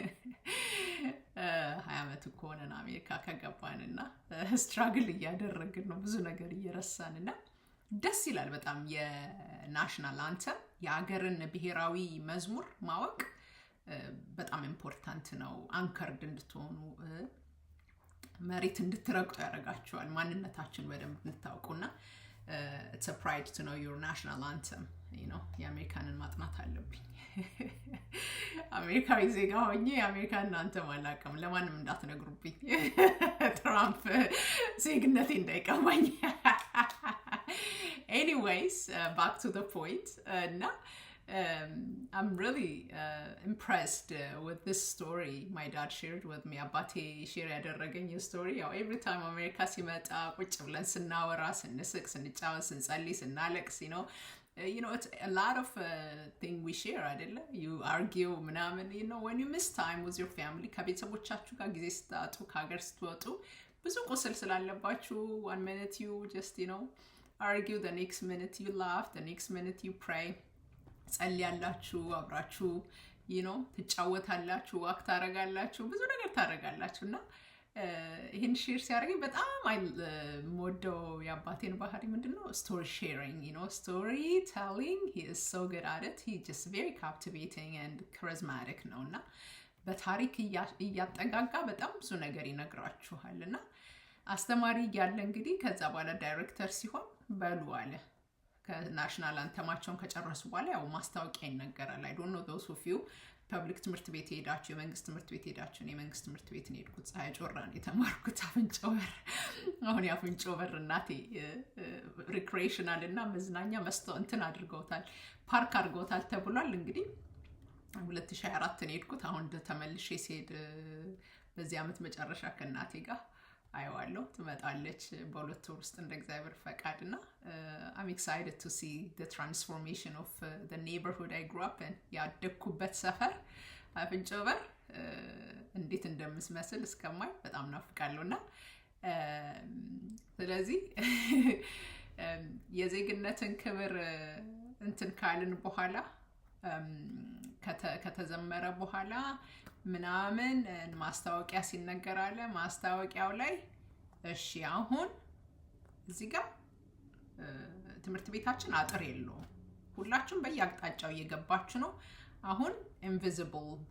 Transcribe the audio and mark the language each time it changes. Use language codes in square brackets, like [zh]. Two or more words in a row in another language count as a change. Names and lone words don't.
[am] 20 አመት እኮ ሆነን አሜሪካ ከገባንና ስትራግል እያደረግን ነው ብዙ ነገር እየረሳንና ደስ ይላል በጣም የናሽናል አንተም የሀገርን ብሔራዊ መዝሙር ማወቅ በጣም ኢምፖርታንት ነው አንከርድ እንድትሆኑ መሬት እንድትረግጡ ያደርጋችኋል ማንነታችን በደንብ እንድታውቁና it's a pride to know your national anthem የአሜሪካንን ማጥናት አለብኝ አሜሪካዊ ዜጋ ሆኜ የአሜሪካንን አንተም አላውቅም ለማንም እንዳትነግሩብኝ ትራምፕ ዜግነቴ እንዳይቀማኝ [en] anyways back to the point now I'm really impressed with this story my dad shared with me abate share ያደረገኝ story every time America [am] ሲመጣ ቁጭ ብለን ስናወራ ስንስቅ ስንጫወት ስንጸልይ ስናለቅስ [en] it's a lot of thing we share አይደለ you argue ምናምን when you miss time with your family [am] ከቤተሰቦቻችሁ ጋር ጊዜ ስታጡ ከሀገር ስትወጡ ብዙ ቁስል ስላለባችሁ [en] one minute you just argue the next minute you laugh the next minute you pray [am] ጸልያላችሁ አብራችሁ ትጫወታላችሁ ዋክ ታረጋላችሁ ብዙ ነገር ታረጋላችሁና ይሄን ሼር ሲያደርገኝ በጣም ሞዶ ያባቴን ባህሪ ምንድነው [en] story sharing story telling he is so good at it he just very captivating and charismatic [am] ነውና በታሪክ እያጠጋጋ በጣም ብዙ ነገር ይነግራችኋልና አስተማሪ ያለ እንግዲህ ከዛ በኋላ ዳይሬክተር ሲሆን በሉ አለ ከናሽናል አንተማቸውን ከጨረሱ በኋላ ያው ማስታወቂያ ይነገራል [en] I don't know those of you [am] ፐብሊክ ትምህርት ቤት ሄዳችሁ የመንግስት ትምህርት ቤት ሄዳችሁ የመንግስት ትምህርት ቤት ነው የሄድኩት። ፀሐይ ጮራን የተማርኩት አፍንጮ በር። አሁን የአፍንጮ በር እናቴ ሪክሬሽናል እና መዝናኛ እንትን አድርገውታል፣ ፓርክ አድርገውታል ተብሏል። እንግዲህ 2024 ነው የሄድኩት። አሁን ተመልሼ ሲሄድ በዚህ ዓመት መጨረሻ ከእናቴ ጋር አየዋለሁ። ትመጣለች በሁለት ወር ውስጥ እንደ እግዚአብሔር ፈቃድና [en] I'm excited to see the transformation of the neighborhood I grew up in። [am] ያደግኩበት ሰፈር አፍንጮ በር እንዴት እንደምስመስል እስከማይ በጣም ናፍቃለሁና ስለዚህ የዜግነትን ክብር እንትን ካልን በኋላ ከተዘመረ በኋላ ምናምን ማስታወቂያ ሲነገር አለ። ማስታወቂያው ላይ እሺ አሁን እዚህ ጋር ትምህርት ቤታችን አጥር የለውም። ሁላችሁም በየአቅጣጫው እየገባችሁ ነው። አሁን ኢንቪዚብል